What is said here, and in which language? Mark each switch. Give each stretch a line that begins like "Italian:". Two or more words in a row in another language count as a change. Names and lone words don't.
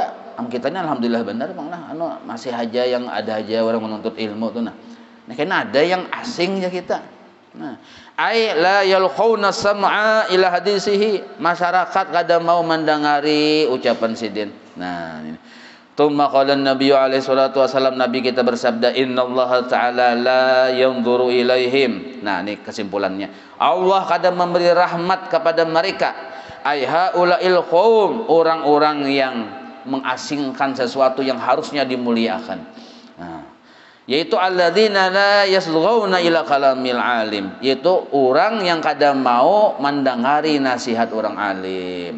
Banjar: Am kitanya alhamdulillah bener Bang lah. Anu masih aja yang ada aja orang menuntut ilmu tuh nah. Nah, karena ada yang asing ya kita. Nah,
Arabic: ai la yalqauna sam'a ila hadisihi,
Banjar: masyarakat kada mau mendengari ucapan sidin. Nah, ini.
Arabic: Tsumma qala an-nabiy alaihi salatu wasallam,
Banjar: nabi kita bersabda,
Arabic: innallaha ta'ala la yanzuru ilaihim.
Banjar: Nah, ini kesimpulannya. Allah kada memberi rahmat kepada mereka.
Arabic: Ai haula'il qaum,
Banjar: orang-orang yang mengasingkan sesuatu yang harusnya dimuliakan. Nah, yaitu
Arabic: alladzina la yasghawna ila kalamil alim,
Banjar: yaitu orang yang kada mau mendengari nasihat orang alim.